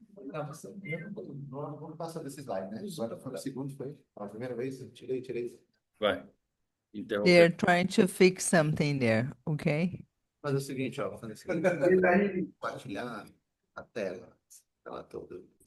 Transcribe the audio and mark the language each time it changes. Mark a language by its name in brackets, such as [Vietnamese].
[Portuguese] Não passa desse slide, né? Agora foi o segundo, foi a primeira vez, tirei. Vai. [English] They're trying to fix something there, okay? [Portuguese] Mas é o seguinte, ó, vou fazer o seguinte, compartilhar a tela toda.